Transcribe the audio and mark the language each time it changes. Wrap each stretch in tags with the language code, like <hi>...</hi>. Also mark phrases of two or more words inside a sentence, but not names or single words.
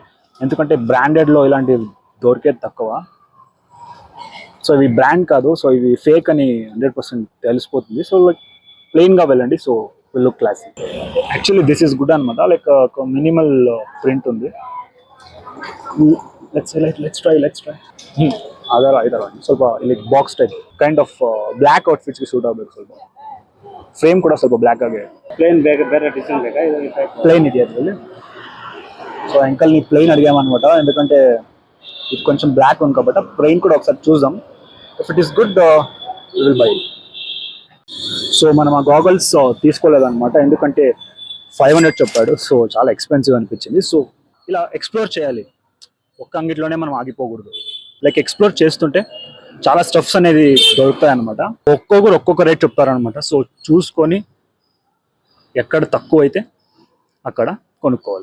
<te>ఎందుకంటే బ్రాండెడ్లో ఇలాంటివి దొరికేది తక్కువ. సో ఇవి బ్రాండ్ కాదు, సో ఇవి ఫేక్ అని 100% తెలిసిపోతుంది.</te> <en>so like ప్లెయిన్గా వెళ్ళండి. so will look classic. actually this is good అనమాట.</en> <te>లైక్ ఒక</te> <en>minimal print</en> <te>ఉంది.</te> <en>let's try</en> <kn>ಇದರ ಸ್ವಲ್ಪ</kn> <en>like box type kind of black outfits suit ಆಗಬೇಕು.</en> <kn>ಸ್ವಲ್ಪ ಫ್ರೇಮ್ ಕೂಡ ಸ್ವಲ್ಪ ಬ್ಲ್ಯಾಕ್ ಆಗಿ. ಪ್ಲೇನ್ ಬೇರೆ ಡಿಸೈನ್ ಬೇಕಾ?</kn> <te>ప్లెయిన్ ఇది యాక్చువల్లీ. సో అంకల్ని ప్లెయిన్ అడిగామన్నమాట, ఎందుకంటే ఇది కొంచెం బ్లాక్ ఉంది కాబట్టి. ప్లెయిన్ కూడా ఒకసారి చూద్దాం.</te> <en>if it is good will buy.</en> <te>సో మనం ఆ గాగల్స్ తీసుకోలేదన్నమాట, ఎందుకంటే 500 చెప్పాడు. సో చాలా ఎక్స్పెన్సివ్ అనిపించింది. సో ఇలా ఎక్స్ప్లోర్ చేయాలి, ఒక్క అంగిట్లోనే మనం ఆగిపోకూడదు. లైక్ ఎక్స్ప్లోర్ చేస్తుంటే చాలా స్టఫ్స్ అనేది దొరుకుతాయి అనమాట. ఒక్కొక్కరు ఒక్కొక్క రేట్ చెప్తారనమాట. సో చూసుకొని ఎక్కడ తక్కువ అయితే అక్కడ కొనుక్కోవాలి.</te>